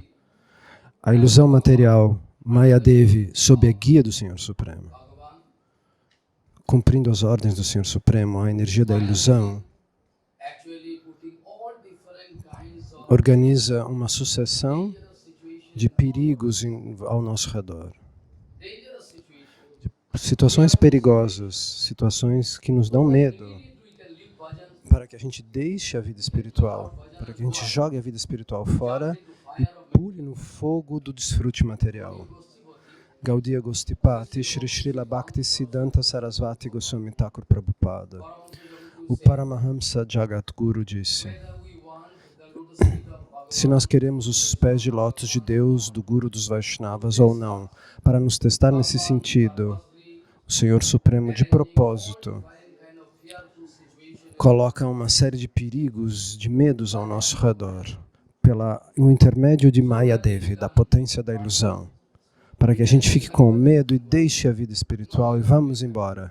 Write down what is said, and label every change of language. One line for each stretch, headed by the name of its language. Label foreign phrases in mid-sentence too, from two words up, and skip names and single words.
Portuguese: A ilusão material, Mayadevi, sob a guia do Senhor Supremo, cumprindo as ordens do Senhor Supremo, a energia da ilusão organiza uma sucessão de perigos ao nosso redor. Situações perigosas, situações que nos dão medo, para que a gente deixe a vida espiritual, para que a gente jogue a vida espiritual fora e pule no fogo do desfrute material. Gaudiya Gostipati, Shri Srila Bhaktisiddhanta Sarasvati Goswami Thakur Prabhupada. O Paramahamsa Jagadguru disse: se nós queremos os pés de lótus de Deus, do Guru dos Vaishnavas ou não, para nos testar nesse sentido, o Senhor Supremo, de propósito, coloca uma série de perigos, de medos ao nosso redor, pelo intermédio de Mayadevi, da potência da ilusão, para que a gente fique com medo e deixe a vida espiritual e vamos embora.